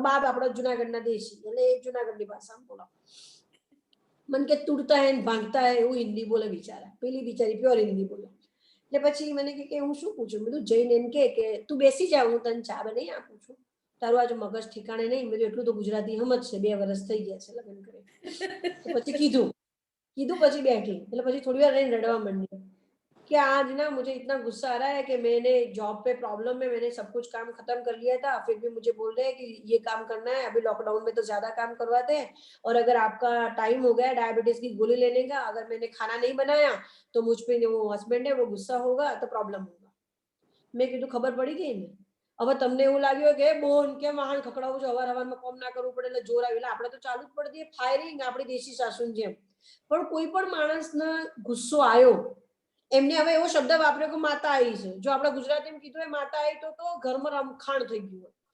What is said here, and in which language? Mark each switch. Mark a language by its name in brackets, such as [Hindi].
[Gujarati] બાપ આપણો જુનાગઢના દેશી, એટલે એ જુનાગઢની ભાષામાં બોલો. મને કે તૂટતા હે ભાંગતા હે એવું હિન્દી બોલે બિચારા. પેલી બિચારી પ્યોર હિન્દી બોલે. એટલે પછી મને કે હું શું પૂછું? મેં જઈને એમ કે તું બેસી જા, હું તને ચા બનાવી આપું છું. તારું આજે મગજ ઠીકાણે નહીં. મેં એટલું તો ગુજરાતી સમજ છે, 2 વર્ષ થઈ ગયા છે લગ્ન કરે. પછી કીધું પછી બેઠી. એટલે પછી થોડી વાર રહીને રડવા માંડી [Hindi] कि आज ना मुझे इतना गुस्सा आ रहा है कि मैंने जॉब पे प्रॉब्लम में मैंने सब कुछ काम खत्म कर लिया था, फिर भी मुझे बोल रहे हैं कि ये काम करना है, अभी लॉकडाउन में तो ज्यादा काम करवाते हैं, और अगर आपका टाइम हो गया डायबिटीज की गोली लेने का, अगर मैंने खाना नहीं बनाया तो मुझ पे वो हस्बैंड है वो गुस्सा होगा तो प्रॉब्लम होगा. [Gujarati] મેં કીધું ખબર પડી ગઈ ને. હવે તમને એવું લાગ્યું કે બોન કેમ વાહન ખકડાવું છે, હવારમાં કોમ ના કરવું પડે એટલે જોર આવી, એટલે આપણે તો ચાલુ જ પડી દઈએ ફાયરિંગ, આપણી દેશી સાસુની જેમ. પણ કોઈ પણ માણસને ગુસ્સો આવ્યો, એમને હવે એવો શબ્દ વાપર્યો કે માતા આવી છે. જો આપણે ગુજરાતીમાં કીધું એ માતા આવી તો ઘરમાં રમખાણ થઈ ગયું.